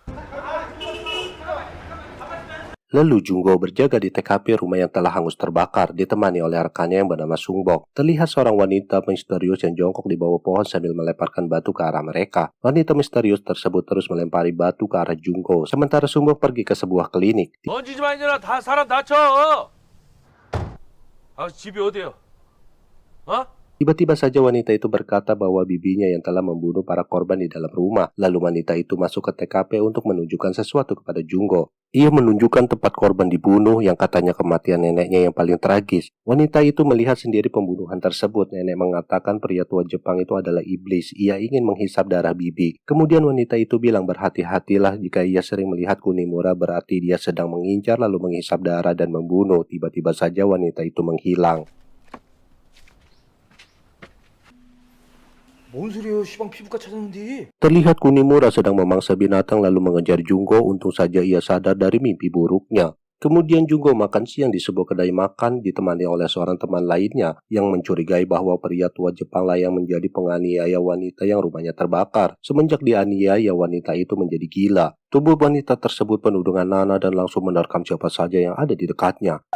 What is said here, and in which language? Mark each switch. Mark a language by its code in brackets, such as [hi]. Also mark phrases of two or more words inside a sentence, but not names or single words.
[id] Lalu Jonggo berjaga di TKP rumah yang telah hangus terbakar, ditemani oleh rekannya yang bernama Sungbok. Terlihat seorang wanita misterius yang jongkok di bawah pohon sambil melemparkan batu ke arah mereka. Wanita misterius tersebut terus melempari batu ke arah Jonggo, sementara Sungbok pergi ke sebuah klinik. [ko] 던지지 마이들아 다 사람 다쳐. 아 집이 어디요? 어? [id] Tiba-tiba saja wanita itu berkata bahwa bibinya yang telah membunuh para korban di dalam rumah. Lalu wanita itu masuk ke TKP untuk menunjukkan sesuatu kepada Jonggo. Ia menunjukkan tempat korban dibunuh yang katanya kematian neneknya yang paling tragis. Wanita itu melihat sendiri pembunuhan tersebut. Nenek mengatakan pria tua Jepang itu adalah iblis. Ia ingin menghisap darah bibi. Kemudian wanita itu bilang berhati-hatilah jika ia sering melihat Kunimura, berarti dia sedang mengincar lalu menghisap darah dan membunuh. Tiba-tiba saja wanita itu menghilang. [ko] 뭔 소리예요? 시방 피부과 찾았는데. [id] Terlihat Kunimura sedang memangsa binatang lalu mengejar Jonggo. Untung saja ia sadar dari mimpi buruknya. Kemudian Jonggo makan siang di sebuah kedai makan ditemani oleh seorang teman lainnya yang mencurigai bahwa pria tua Jepang lah yang menjadi penganiaya wanita yang rumahnya terbakar. Semenjak dianiaya, wanita itu menjadi gila. Tubuh wanita tersebut penuh dengan nanah dan langsung menerkam siapa saja yang ada di dekatnya.